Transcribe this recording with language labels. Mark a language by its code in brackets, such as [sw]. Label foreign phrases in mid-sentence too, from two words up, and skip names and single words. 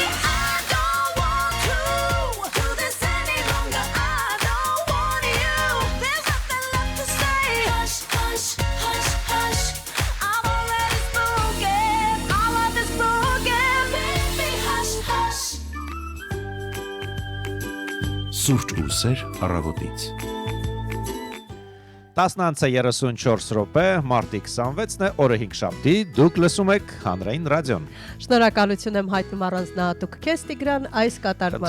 [en] I don't want to do this any longer. I don't want you. There's nothing left to say. Hush, hush, hush, hush. I'm already spoken. All of it's broken, baby. Hush, hush. [hy] Սուրճ ու սեր առավոտից։ 10:34 րոպե, մարտի 26-ն է, օրը 5 շաբթի, դուք լսում եք Հանրային ռադիոն։ Շնորհակալություն եմ հայտնում առանձնահատուկ քեզ Տիգրան այս կատարման